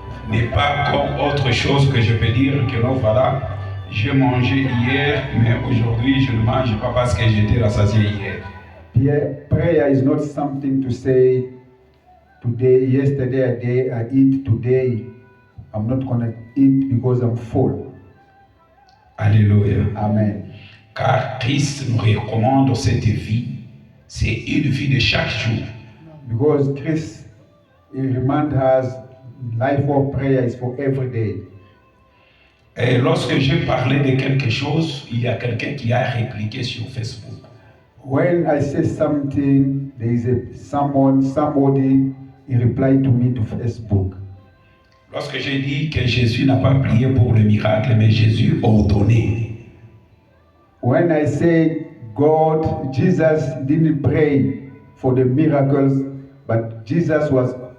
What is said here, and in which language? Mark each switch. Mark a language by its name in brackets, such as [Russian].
[French] n'est pas comme autre chose que je peux dire que non, voilà, j'ai mangé hier, mais aujourd'hui je ne mange pas parce que j'étais rassasié hier. [English] prayer is not something to say today, yesterday I eat, today I'm not going to eat because I'm full. Alléluia. Amen. [French] Car Christ nous recommande cette vie. C'est une vie de chaque jour. [English] Because Christ, He reminds us life of prayer is for every day. [French] Et lorsque j'ai parlé de quelque chose, il y a quelqu'un qui a répliqué sur Facebook. [English] When I say something, there is somebody, he replied to me to Facebook. [French] Lorsque j'ai dit que Jésus n'a pas prié pour le miracle, mais Jésus ordonnait. [English] When I say Jesus didn't pray for the miracles, but Jesus was